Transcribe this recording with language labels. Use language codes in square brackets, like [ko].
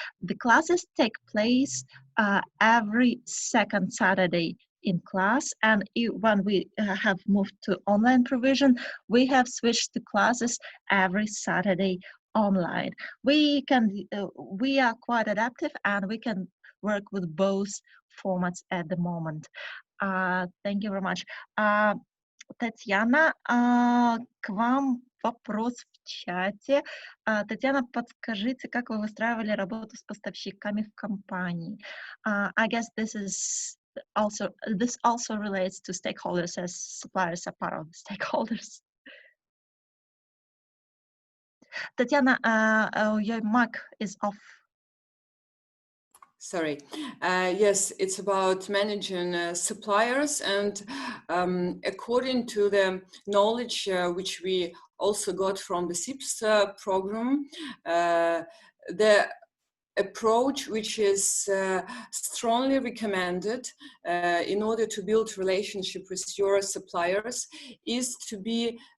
[en] The classes take place every second Saturday in class, and when we have moved to online provision, we have switched to classes every Saturday online. We are quite adaptive, and we can work with both formats at the moment. Thank you very much. [ru] Татьяна, к вам вопрос в чате. Татьяна, подскажите, как вы выстраивали работу с поставщиками в компании? [en] I guess this also relates to stakeholders, as suppliers are part of the stakeholders. Татьяна, your mic is off. Sorry. Yes, it's about managing suppliers, and according to the knowledge which we also got from the CIPS program, the approach which is strongly recommended in order to build relationship with your suppliers is to be